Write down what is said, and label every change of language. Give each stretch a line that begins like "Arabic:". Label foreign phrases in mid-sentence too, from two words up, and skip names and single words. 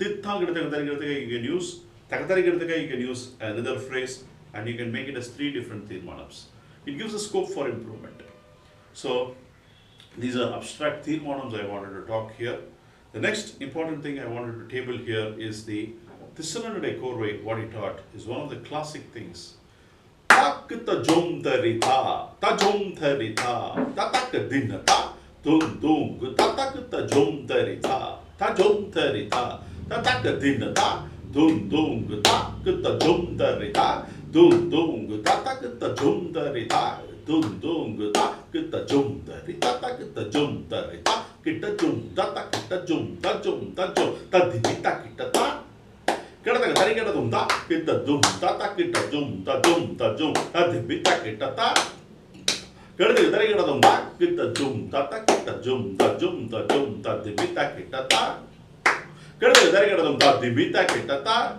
English: Tit tangirada you can use. Takatarigadaka you can use another phrase, and you can make it as 3 different tirmanams. It gives a scope for improvement. So these are abstract tirmanams I wanted to talk here. The next important thing I wanted to table here is the Tissananade Korvai, what he taught, is one of the classic things. Takita jom tarita, ta jom tarita, tataka dinata, dum dum, tatakita jom tarita, ta jom tarita, tataka dinata, dum dum, takita jom tarita, dum dum, tatakita jom tarita, dum dum, takita jom tarita, takita jom tarita, kita jom, tatakita jom, ta jom, tadimita kita ta. Kita tari kita dum ta, kita dum ta kita jum ta jum tadimita kita ta. Kita tari kita dum ta, kita jum ta kita jum tadimita kita ta. Kita tari kita dum ta dimita kita ta.